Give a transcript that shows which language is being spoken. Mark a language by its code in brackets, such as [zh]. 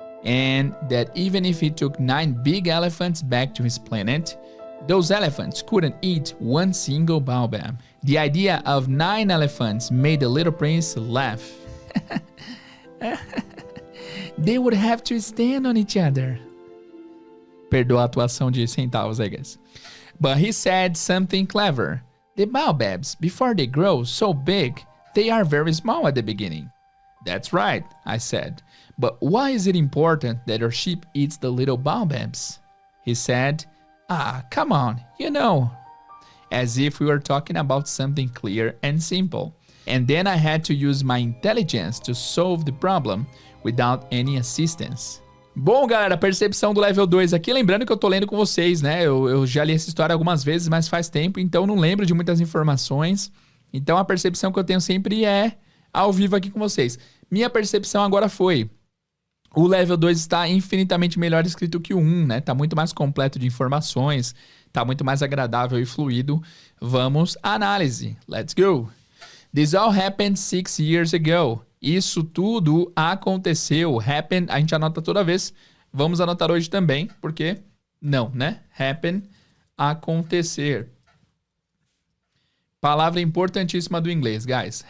[en] And that even if he took 9 big elephants back to his planet, those elephants couldn't eat one single baobab. The idea of 9 elephants made the little prince laugh. They would have to stand on each other. [pt] Perdoa a atuação de centavos, [en] I guess. But he said something clever. The baobabs, before they grow so big, they are very small at the beginning. That's right, I said. But why is it important that your sheep eats the little baobabs? He said, come on, you know. As if we were talking about something clear and simple. And then I had to use my intelligence to solve the problem without any assistance. [pt] Bom, galera, percepção do level 2 aqui. Lembrando que eu tô lendo com vocês, né? Eu já li essa história algumas vezes, mas faz tempo, então não lembro de muitas informações. Então a percepção que eu tenho sempre é ao vivo aqui com vocês. Minha percepção agora foi: o level 2 está infinitamente melhor escrito que o 1, né? Tá muito mais completo de informações, tá muito mais agradável e fluido. Vamos à análise. [en] Let's go. This all happened 6 years ago. [pt] Isso tudo aconteceu. Happen, a gente anota toda vez. Vamos anotar hoje também, porque não, né? Happen, acontecer. Palavra importantíssima do inglês, guys.